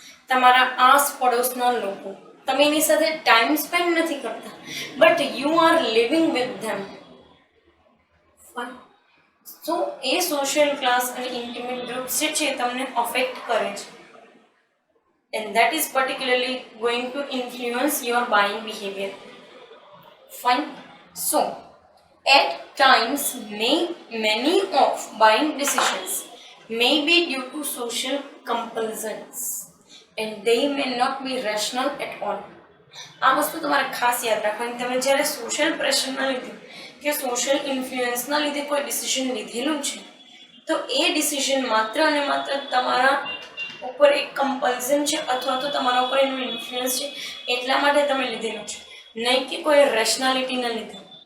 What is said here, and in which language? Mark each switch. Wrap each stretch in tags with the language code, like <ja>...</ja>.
<gu>તમારા આસ પડોશના લોકો, તમે એની સાથે ટાઈમ સ્પેન્ડ નથી કરતા</gu> <en>But you are living with them.</en> <gu>So A social class અને ઇન્ટિમેટ ગ્રુપ્સ જે છે તમને અફેક્ટ કરે છે</gu> <en>and that is particularly going to influence your buying behavior. Fine. So at times many of buying decisions may be due to social compulsions and they may not be rational at all.</en> <gu>આ વસ્તુ તમારે ખાસ યાદ રાખવાની. તમે જ્યારે social પ્રેશરના લીધે કે સોશિયલ ઇન્ફ્લુઅન્સના લીધે કોઈ ડિસિઝન લીધેલું છે તો એ ડિસિઝન માત્ર અને માત્ર તમારા ઉપર એક કમ્પલ્ઝન છે અથવા તો તમારા ઉપર એનું ઇન્ફ્લુઅન્સ છે એટલા માટે તમે લીધેલું છે, નહીં કે કોઈ રેશનાલિટીના લીધે.</gu>